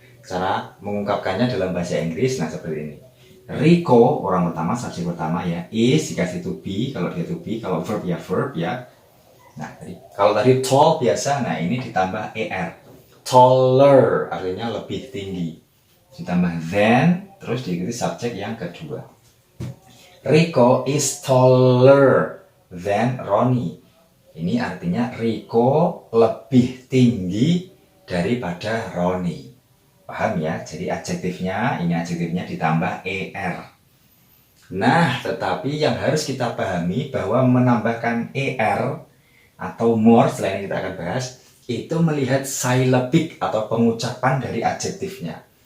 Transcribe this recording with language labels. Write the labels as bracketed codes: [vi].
[id] Cara mengungkapkannya dalam bahasa Inggris, nah seperti ini. Rico, orang pertama, subjek pertama ya, is dikasih to be, kalau dia to be, kalau verb ya. Nah, kalau tadi tall biasa, nah ini ditambah er. Taller artinya lebih tinggi. Ditambah than, terus diikuti subjek yang kedua. [en] Rico is taller than Ronnie. [id] Ini artinya Rico lebih tinggi daripada Roni. Paham ya? Jadi adjektifnya, ini adjektifnya ditambah er. Nah, tetapi yang harus kita pahami bahwa menambahkan er atau more, selain kita akan bahas, itu melihat syllabic atau pengucapan dari adjektifnya.